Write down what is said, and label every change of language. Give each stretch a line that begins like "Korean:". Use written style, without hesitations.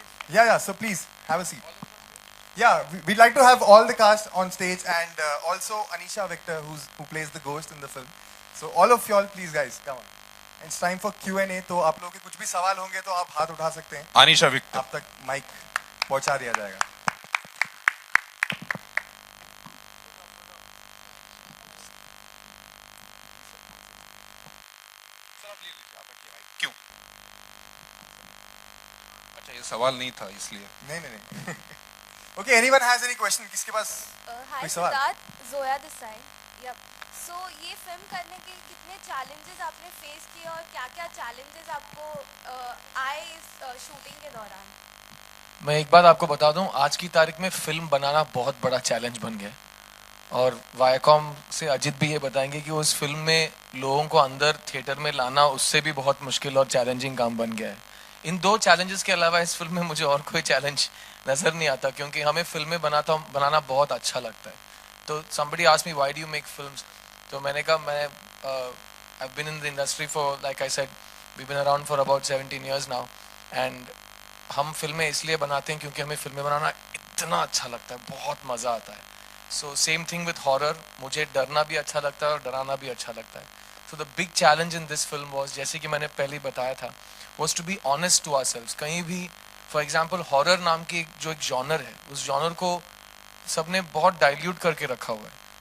English: Yeah, so please have a seat. Yeah, we'd like to have all the cast on stage and also Anisha Victor, who plays the ghost in the film. So all of y'all, please guys, come on. And it's time for Q&A.
Hindi: तो आप लोगों के कुछ भी सवाल होंगे तो आप हाथ उठा सकते हैं। अनीशा विक्टर, आप तक माइक पहुंचा दिया जाएगा। क्यों? अच्छा, ये सवाल नहीं था इसलिए। नहीं।
English: Okay, anyone has any question?
Hindi: किसके पास
English: हाय
Hindi: कोई सवाल? Siddharth, Zoya
English: This side.
Hindi: Yup. सो ये फिल्म करने के कितने चैलेंजेस आपने फेस किए और क्या-क्या चैलेंजेस आपको आए इस शूटिंग के दौरान? मैं एक बात आपको बता दूं, आज की तारीख में फिल्म बनाना बहुत बड़ा चैलेंज बन गया। और वायाकॉम से अजित भी ये बताएंगे कि उस फिल्म में लोगों को अंदर थिएटर में लाना उससे भी बहुत मुश्किल और चैलेंजिंग काम बन गया है। इन 2 चैलेंजेस के अलावा इस फिल्म में मुझे और कोई चैलेंज नजर नहीं आता, क्योंकि हमें फिल्में बनाना बहुत अच्छा लगता है।
English: तो somebody asked me why do you make films,
Hindi: तो मैंने कहा मैं
English: I've been in the industry for, like I said, we've been around for about 17 years now, and
Hindi: हम फिल्में इसलिए बनाते हैं क्योंकि हमें फिल्में बनाना इतना अच्छा लगता है, बहुत मज़ा आता है।
English: so same thing with horror,
Hindi: मुझे डरना भी अच्छा लगता है और डराना भी अच्छा लगता है।
English: so the big challenge in this film was,
Hindi: जैसे कि मैंने पहले बताया था,
English: Was to be honest to ourselves.
Hindi: कहीं भी
English: for example
Hindi: हॉरर नाम की जो एक जॉनर है, उस जॉनर को सबने बहुत डाइल्यूट करके रखा हुआ है।